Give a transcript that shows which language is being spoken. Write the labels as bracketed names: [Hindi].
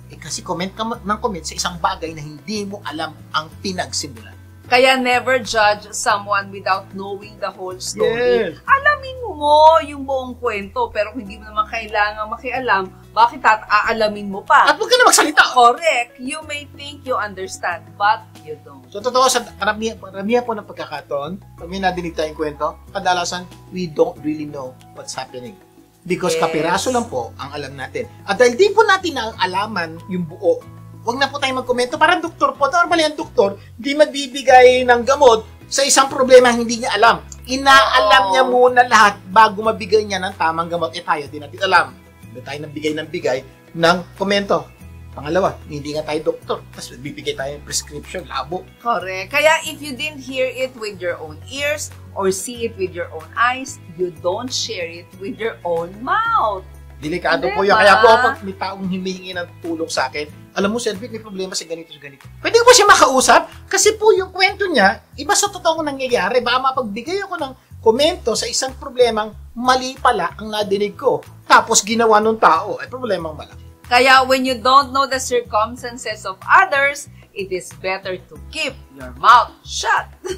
[Filipino] Kasi comment ka ng comment sa isang bagay na hindi mo alam ang pinagsimulan. [English] Kaya never judge someone without knowing the whole story. Yes. [Filipino] Alamin mo yung buong kwento, pero kung hindi mo naman kailangan makialam, bakit aalamin mo pa? At huwag ka na magsalita. [English] Correct. You may think you understand, but you don't. [Filipino] So, totoo, sa karamihan po ng pagkakataon, pag may nadinig tayong kwento, kadalasan, [English] we don't really know what's happening. Because Yes. [Filipino] kapiraso lang po ang alam natin. At dahil di po natin alaman yung buo, huwag na po tayong magkomento. Parang doktor po, normally ang doktor, di magbibigay ng gamot sa isang problema hindi niya alam. Inaalam niya muna lahat bago mabigay niya ng tamang gamot. Tayo, di natin alam. Hindi tayo nabigay ng komento. Pangalawa, hindi nga tayo doktor. Tapos bibigay tayo ng prescription, labo. [English] Correct. Kaya if you didn't hear it with your own ears or see it with your own eyes, you don't share it with your own mouth. [Filipino] Delikado po Diba? yun. Kaya po pag may taong humihingi ng tulong sa akin, alam mo, Selvic, may problema sa ganito, sa ganito. Pwede ko ba siya makausap? Kasi po yung kwento niya, iba sa totoong nangyayari. Baka mapagbigay ako ng komento sa isang problemang mali pala ang nadinig ko. Tapos ginawa ng tao, ay problemang malaki. [English] Kaya when you don't know the circumstances of others, it is better to keep your mouth shut.